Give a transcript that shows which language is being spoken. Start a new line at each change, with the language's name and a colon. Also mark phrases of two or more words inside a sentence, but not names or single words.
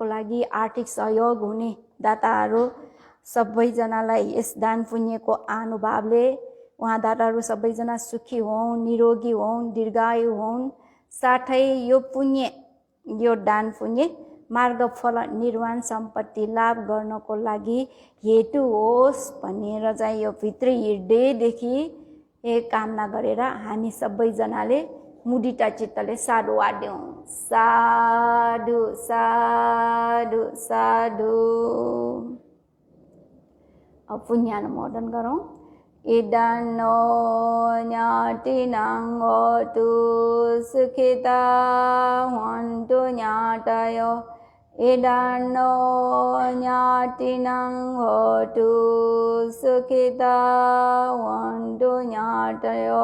Nepali: लागि आर्थिक सहयोग हुने दाताहरू सबैजनालाई यस दान पुण्यको अनुभावले उहाँ दाताहरू सबैजना सुखी हुन्, निरोगी हुन्, दीर्घायु हुन्, साथै यो दान पुण्य मार्गफल निर्वाण सम्पत्ति लाभ गर्नको लागि हेतु होस् भनेर चाहिँ यो भित्री हृदयदेखि कामना गरेर हामी सबैजनाले मुदिता चित्तले साधु वाद्यौँ।
Pali: साधु साधु साधु।
Nepali: अब पुण्यानुमोदन गरौँ।
Pali: इदन्नो ज्ञातिनां होतु सुखिता हन्तु ज्ञातयो। इदन्नो ज्ञातिनां होतु सुखिता हन्तु ज्ञातयो।